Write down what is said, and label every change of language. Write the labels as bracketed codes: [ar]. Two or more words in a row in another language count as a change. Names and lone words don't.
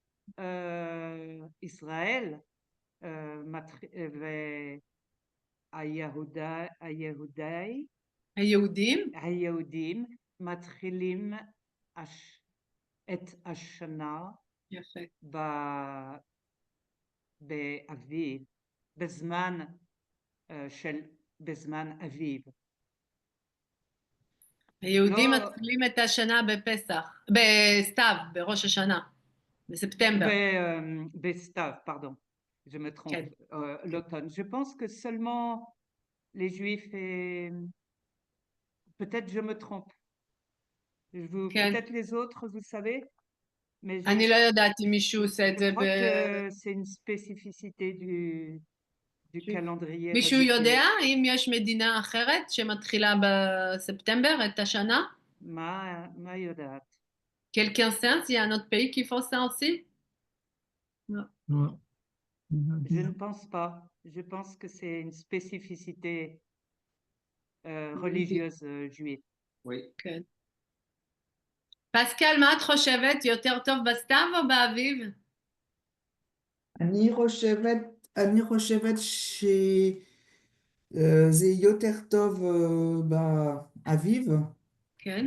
[he] ישראל היהודים מתחילים את השנה באביב, בזמן אביב. היהודים מתחילים את השנה בפסח, בסתיו, בראש השנה, בספטמבר. בסתיו, [fr] pardon, je me trompe, l'automne. Je pense que seulement les Juifs et peut-être je me trompe. Peut-être les autres, vous savez, mais [he] אני לא יודעת אם מישהו עושה את זה. [fr] je crois que c'est une spécificité du calendrier. [he] מישהו יודע אם יש מדינה אחרת שמתחילה בספטמבר את השנה? מה יודעת? [fr] Quelqu'un sait s'il y a un autre pays qui fait ça aussi? Non. Je ne pense pas. Je pense que c'est une spécificité religieuse juive. Oui. [he] כן. פסקל, מה את חושבת? יותר טוב בסתיו או באביב? אני חושבת שזה יותר טוב באביב, כן.